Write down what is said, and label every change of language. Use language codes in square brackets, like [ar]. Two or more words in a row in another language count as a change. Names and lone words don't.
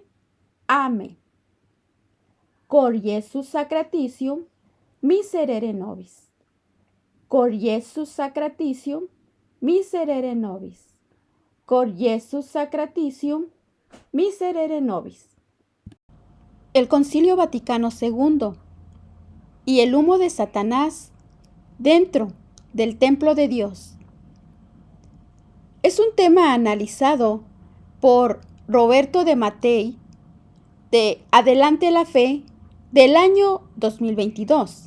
[es] Amén. [la] Cor Iesus sacratitium miserere nobis. Cor Iesus sacratitium miserere nobis. Cor Iesus sacratitium miserere nobis. [es] El Concilio Vaticano II y el humo de Satanás dentro del templo de Dios es un tema analizado por Roberto de Mattei de Adelante la Fe del año 2022.